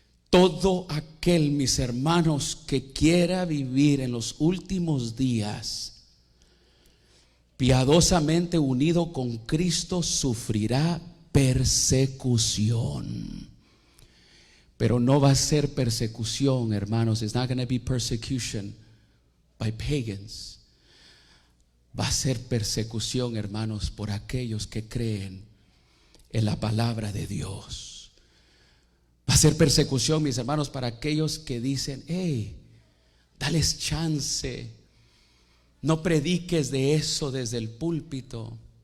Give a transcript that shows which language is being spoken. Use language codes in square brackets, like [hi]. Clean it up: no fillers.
[es] Todo aquel, mis hermanos, que quiera vivir en los últimos días piadosamente unido con Cristo, sufrirá persecución. Pero no va a ser persecución, hermanos. [en] It's not going to be persecution by pagans. [es] Va a ser persecución, hermanos, por aquellos que creen en la palabra de Dios. Va a ser persecución, mis hermanos, para aquellos que dicen: hey, dales chance, no prediques de eso desde el púlpito.